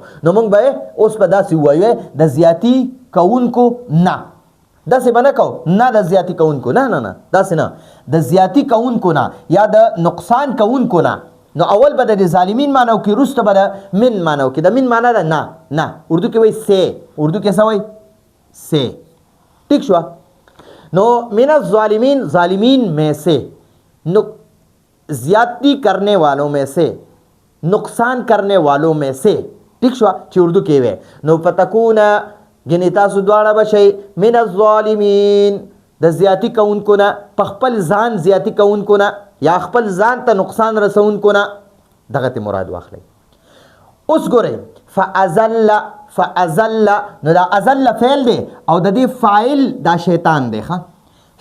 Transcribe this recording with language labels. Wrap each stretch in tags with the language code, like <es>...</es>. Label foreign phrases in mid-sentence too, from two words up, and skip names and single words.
<ps>نو موږ به اوس به داسې ووایو د زیاتی کوونکو نه، داسې به نه کوو، نه د زیاتی کوونکو نه، نه داسې نه، د زیاتی کوونکو نه یا د نقصان کوونکو نه. نو اول به د ظالمین معنی وکړي، وروسته به د من معنی وکړي. د من معنی ده نه، اردو کې وایي سے، اردو کې څه وایي؟ سے. ٹھیک شوه.</ps> <ur>نو</ur> <ar>من الظالمین،</ar> <ur>ظالمین میں سے، زیادتی کرنے والوں میں سے، نقصان کرنے والوں میں سے.</ur> <ps>ٹھیک شوه چې اردو کې وي. نو فتکونا، یعنې تاسو دواړه به شئ</ps> <ar>من الظالمین،</ar> <ps>د زیاتی کوونکو نه، په خپل ځان زیاتی کوونکو نه یا خپل ځان ته نقصان رسونکو نه. دغه ته مراد واخلئ. اوس ګورئ فازل، نو دا ازل فعل دی او د دې فاعل دا شیطان دی.</ps>